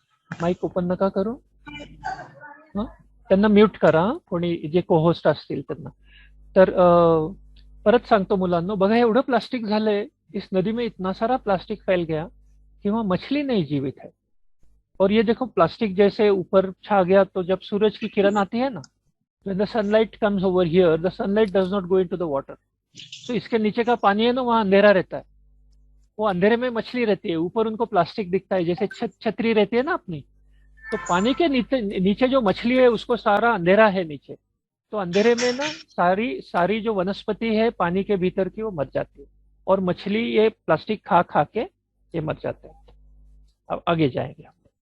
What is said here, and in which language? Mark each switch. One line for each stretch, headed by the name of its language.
Marathi: Mic open नका करू. त्यांना म्यूट करा कोणी जे को होस्ट असतील त्यांना. तर परत सांगतो मुलांनो, बघा एवढं प्लास्टिक झालंय.
Hindi: इस नदी में इतना सारा प्लास्टिक फैल गया कि वहां मछली नहीं जीवित है. और ये देखो प्लास्टिक जैसे ऊपर छा गया, तो जब सूरज की किरण आती है ना,
English: when the sunlight comes over here, the sunlight does not go into the water.
Hindi: तो इसके नीचे का पानी है ना, वहाँ अंधेरा रहता है. वो अंधेरे में मछली रहती है, ऊपर उनको प्लास्टिक दिखता है, जैसे छतरी रहती है ना अपनी. तो पानी के नीचे जो मछली है उसको सारा अंधेरा है नीचे. तो अंधेरे में ना सारी जो वनस्पति है पानी के भीतर की वो मर जाती है, और मछली ये प्लास्टिक खा खा के ये मर जाते हैं. अब आगे जाएंगे हम.